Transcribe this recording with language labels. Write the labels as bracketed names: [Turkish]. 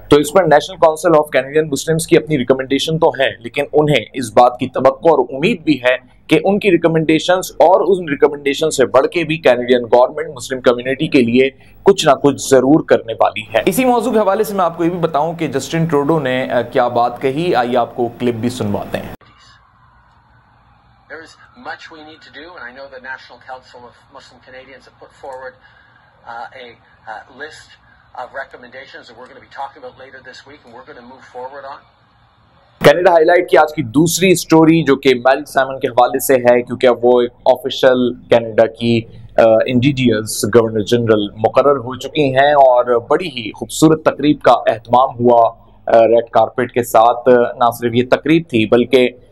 [Hindi] तो इस पर national council of Canadian Muslims की अपनी रिकमेंडेशन तो है लेकिन उन्हें इस बात की तवक्को और उम्मीद भी है कि उनकी रिकमेंडेशंस और उन रिकमेंडेशन से बढ़ के भी कैनेडियन गवर्नमेंट मुस्लिम कम्युनिटी के लिए कुछ ना कुछ जरूर करने वाली है। इसी मौजूद के हवाले से मैं आपको ये भी बताऊं कि जस्टिन ट्रूडो ने क्या बात कही, आइए आपको क्लिप भी सुनवाते हैं। [English] There is much we need to do, and I know the National Council of Muslim Canadians have put forward a list of recommendations that we're going to be talking about later this week, and we're going to move forward on. [Hindi] Canada highlight की आज की दूसरी story जो कि maleic Simon के हवाले से है क्योंकि अब वो एक ऑफिशियल कनाडा की इंडिजियस गवर्नर जनरल मुकर्रर हो चुकी हैं और बड़ी ही खूबसूरत तकरीब का एहतमाम हुआ रेड कारपेट के साथ। ना सिर्फ ये तकरीब थी बल्कि